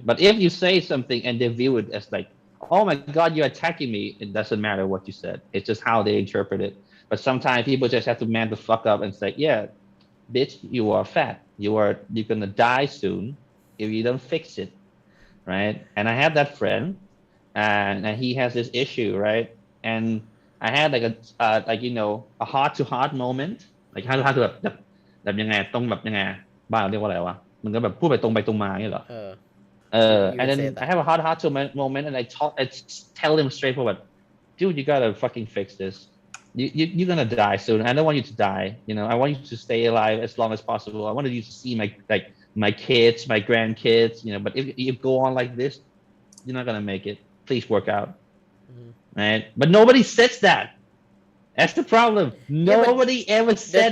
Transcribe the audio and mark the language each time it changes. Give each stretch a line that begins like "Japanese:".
English: But if you say something and they view it as like, oh my god, you're attacking me, it doesn't matter what you said. It's just how they interpret it. But sometimes people just have to man the fuck up and say, yeah, bitch, you are fat. You're gonna die soon if you don't fix it, right? And I have that friend, and he has this issue, right? And I had like a heart to heart moment, like how to
Thai: แบบยังไงต้องแบบยังไงบ้านเราเรียกว่าอะไรวะมันก็แบบพูดไปตรงมาอย่างเงี้ยเหรอ
English: and then I have a heart to moment, and I tell him straightforward, dude, you gotta fucking fix this. You're gonna die soon. I don't want you to die. I want you to stay alive as long as possible. I wanted you to see my kids, my grandkids. But if you go on like this, you're not gonna make it. Please work out, right? But nobody says that. That's the problem. Nobody ever said